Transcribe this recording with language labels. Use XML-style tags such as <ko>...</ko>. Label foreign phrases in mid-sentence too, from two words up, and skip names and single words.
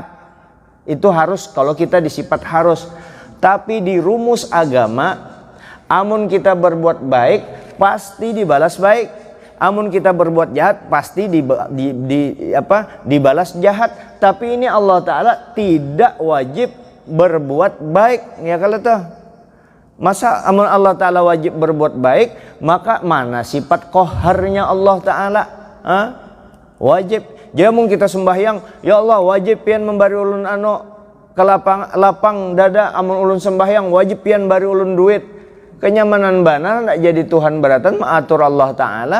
<id>Itu harus kalau kita disifat harus. Tapi di rumus agama, amun kita berbuat baik pasti dibalas baik, amun kita berbuat jahat pasti dibalas jahat. Tapi ini Allah Ta'ala tidak wajib berbuat baik, ya kalau tuh. Masa amun Allah Ta'ala wajib berbuat baik, maka mana sifat qaharnya Allah Ta'ala? Wajib. Jadi mungkin kita sembahyang, ya Allah wajib pian memberi ulun ke lapang dada.</id> <bjn>Amun ulun sembahyang wajib pian bari ulun duit. Kenyamanan bana nak jadi Tuhan beratan mengatur Allah Ta'ala.</bjn>